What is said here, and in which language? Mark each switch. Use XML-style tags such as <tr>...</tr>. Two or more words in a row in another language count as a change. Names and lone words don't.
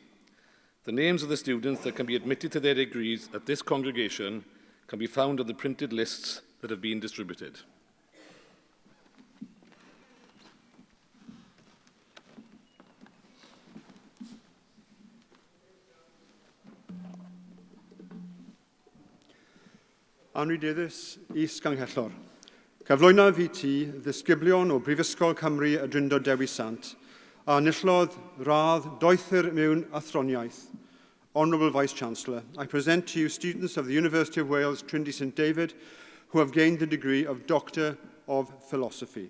<en>The names of the students that can be admitted to their degrees at this congregation can be found on the printed lists that have been distributed. Honorary Awards Ganghellor.</en> <cy>Cyflwyno fi ti ddisgyblion o Brifysgol Cymru y Drindod Dewi Sant a enillodd radd doethur mewn athroniaeth.</cy> <en>Honourable Vice-Chancellor, I present to you students of the University of Wales Trinity St David who have gained the degree of Doctor of Philosophy.</en>